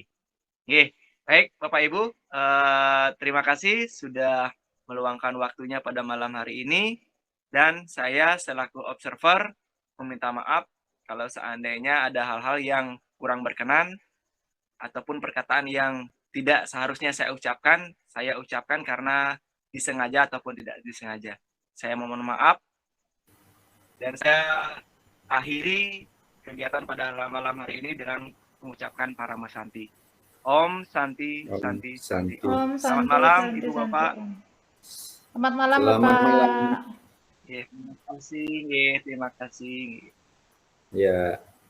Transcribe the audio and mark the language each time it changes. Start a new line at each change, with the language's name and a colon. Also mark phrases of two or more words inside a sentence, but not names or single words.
Indonesian: Baik Bapak Ibu, terima kasih sudah meluangkan waktunya pada malam hari ini, dan saya selaku observer meminta maaf kalau seandainya ada hal-hal yang kurang berkenan ataupun perkataan yang tidak seharusnya saya ucapkan karena disengaja ataupun tidak disengaja. Saya mohon maaf, dan saya akhiri kegiatan pada malam hari ini dengan mengucapkan
Balinese: Parama Santi. Om Santi, Santi, Santi. Om
Indonesian: Selamat
Balinese: Santi,
Indonesian: malam
Balinese: Santi,
Indonesian: Ibu
Balinese: Santi.
Indonesian: Bapak. Selamat malam Selamat Bapak. malam. Ya, terima kasih, nggih, terima kasih. Ya.